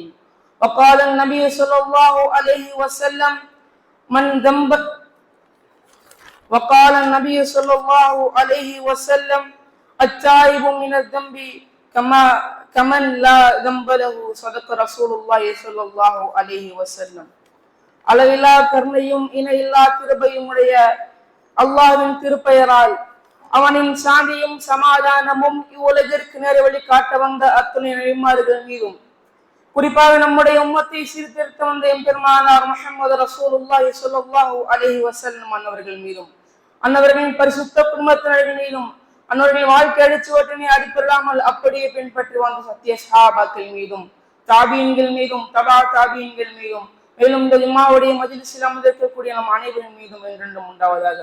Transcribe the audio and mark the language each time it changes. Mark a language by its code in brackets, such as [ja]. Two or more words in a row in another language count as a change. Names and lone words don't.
[ar] وقال النبي صلى الله عليه وسلم: وقال النبي صلى الله عليه وسلم: التائب من الذنب كمن لا ذنب له. صدق رسول الله صلى الله عليه وسلم. [ta] அளவில்லா கருணையும் இணையில்லா கிருபையும் உடைய அல்லாஹ்வின் திருப்பெயரால் அவனின் சாந்தியும் சமாதானமும் இவ்வுலகிற்கு நேர்வழி காட்ட வந்த அத்துணை நபிமார்கள் மீதும், குறிப்பாக நம்முடைய உம்மத்தை சீர்திருத்த வந்த எம்பெருமானார் முஹம்மது [ar] رسول الله صلى الله عليه وسلم [ta] அன்னவர்கள் மீதும், அன்னவர்களின் பரிசுத்த குடும்பத்தினர்கள் மீதும், அன்னவர்களின் வாழ்க்கை அடிச்சுவற்றினை அடிப்பெறாமல் அப்படியே பின்பற்றி வந்த சத்திய சஹாபாக்கள் மீதும், தாபீன்கள் மீதும், தபா தாபீன்கள் மீதும், மேலும் இந்த ஜும்மாவுடைய மஜ்லிஸில் அமர்ந்திருக்கக்கூடிய நம் அனைவரின் மீதும் என்றென்றும் உண்டாவதாக.